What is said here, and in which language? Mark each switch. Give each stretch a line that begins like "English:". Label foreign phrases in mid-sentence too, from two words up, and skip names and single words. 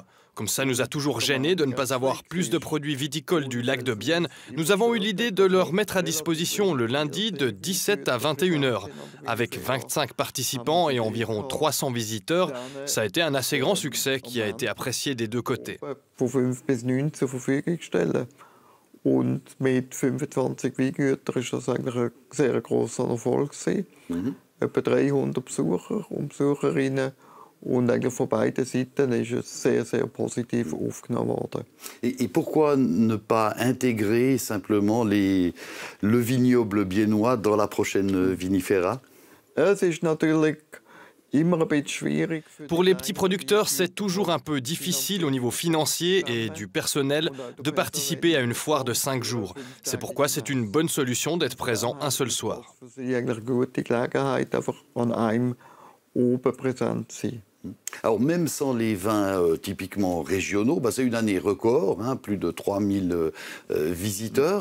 French: Comme ça nous a toujours gênés de ne pas avoir plus de produits viticoles du lac de Bienne, nous avons eu l'idée de leur mettre à disposition le lundi de 17 à 21 heures. Avec 25 participants et environ 300 visiteurs, ça a été un assez grand succès qui a été apprécié des deux côtés.
German: Und mit 25 Weingütern ist das eigentlich ein sehr grosser Erfolg gewesen. Etwa 300 Besucher und Besucherinnen. Und eigentlich von beiden Seiten ist es sehr, sehr positiv aufgenommen worden.
French: Et pourquoi ne pas intégrer simplement le vignoble biennois dans la prochaine Vinifera?
German: Es ist natürlich
French: Pour les petits producteurs, c'est toujours un peu difficile au niveau financier et du personnel de participer à une foire de 5 jours. C'est pourquoi c'est une bonne solution d'être présent un seul soir. Alors même sans les vins typiquement régionaux, c'est une année record, plus de 3000 visiteurs.